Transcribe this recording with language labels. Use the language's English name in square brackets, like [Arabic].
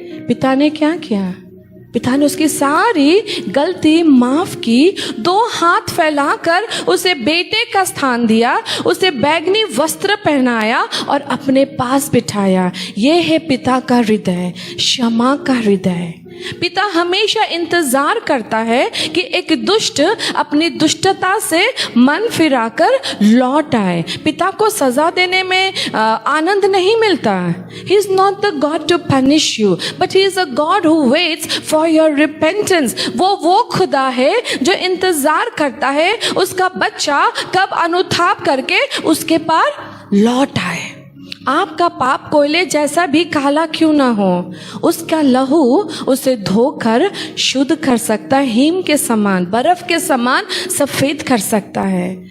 [Hindi] पिता ने क्या किया? पिता ने उसकी सारी गलती माफ की, 2 हाथ फैलाकर उसे बेटे का स्थान दिया, उसे बैगनी वस्त्र पहनाया और अपने पास बिठाया। यह है पिता का हृदय, क्षमा का हृदय। पिता हमेशा इंतजार करता है कि एक दुष्ट अपनी दुष्टता से मन फिराकर लौट आए। पिता को सजा देने में आनंद नहीं मिलता। [English] He is not the God to punish you, but he is a God who waits for your repentance. [Hindi] वो खुदा है जो इंतजार करता है उसका बच्चा कब अनुताप करके उसके पार लौट आए। आपका पाप कोयले जैसा भी काला क्यों ना हो, उसका लहू उसे धोकर शुद्ध कर सकता है, हिम के समान, बर्फ के समान सफेद कर सकता है।